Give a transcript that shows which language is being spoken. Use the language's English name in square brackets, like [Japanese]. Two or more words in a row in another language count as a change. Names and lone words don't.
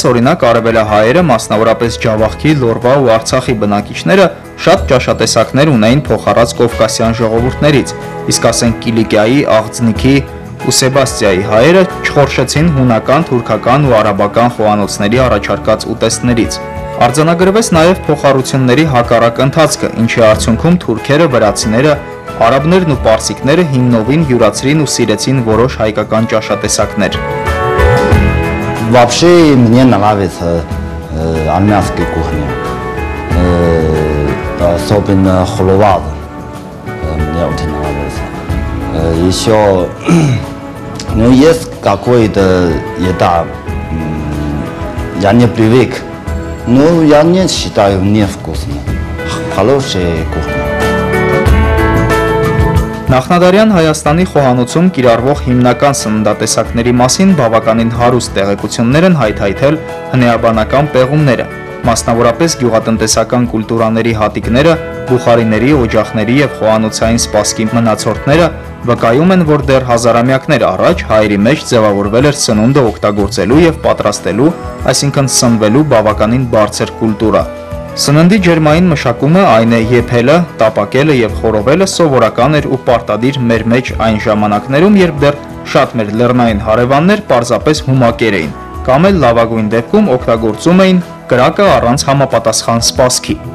[Armenian] օրինակ արևելահայերը, մասնավորապես Ջավախքի, Լոռվա ու Արցախի բնակիչները շատ ճաշատեսակներ ունեին փոխառած կովկասյան ժողովուրդներից, իսկ ասենք Կիլիկիայի, Աղձնիքի ու Սեբաստիայի հայերը չխորշեցին հունական, թուրքական ու արաբական խոհանոցների առաջարկած ուտեստներից։ Արձանագրվեց նաև փոխառությունների հակառակ ընթացքը, ինչի արդյունքում թուրքերը, վրացիները, արաբներն ու պարսիկները հիմնովին յուրացրին ու սիրեցին որոշ հայկական ճաշատեսակներ։ [Russian] Вообще мне нравится армянская кухня, особенно холовад, мне очень нравится. Еще, ну, есть какой-то еда, я не привык, но я не считаю невкусно. Хорошая кухня. [Armenian] Նախնադարյան Հայաստանի խոհանոցում կիրառվող հիմնական սննդատեսակների մասին բավականին հարուստ տեղեկություններ են հայթայթել հնեաբանական պեղումները, մասնավորապես գյուղատնտեսական կուլտուրաների հատիկները, բուխարիների, օջախների եւ խոհանոցային սպասքի մնացորդները վկայում են, որ դեռ հազարամյակներ առաջ հայերի մեջ ձևավորվել էր սնունդը օգտագործելու եւ պատրաստելու, այսինքն սնվելու բավականին բարձր կուլտուրա։ Սննդի ջերմային մշակումը, այն է եփելը, տապակելը եւ խորովելը սովորական էր ու պարտադիր մեր մեջ այն ժամանակներում, երբ դեռ շատ մեր լեռնային հարևաններ պարզապես հումակեր էին, կամ էլ լավագույն դեպքում օգտագործում էին կրակը առանց համապատասխան սպասքի։